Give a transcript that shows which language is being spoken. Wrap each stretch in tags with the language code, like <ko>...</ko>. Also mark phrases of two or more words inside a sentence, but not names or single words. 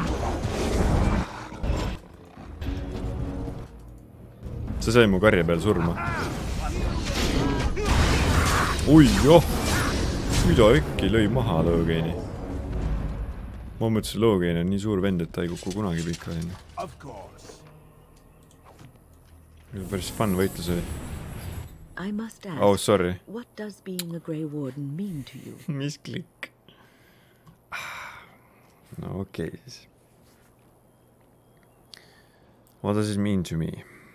<et>See sai mu karja peal surma. Ui, joh. Mida äkki lõi maha Logaini? Ma mõtlesin, Logain on nii suur vend, et ta ei kukku kunagi pikka sinna. Päris fun võitlus oli.</et> <en>Oh, sorry. What does being a Grey Warden mean to you?</en> <et>Mis klikk? No okei siis.</et> <en>What does it mean to me?</en>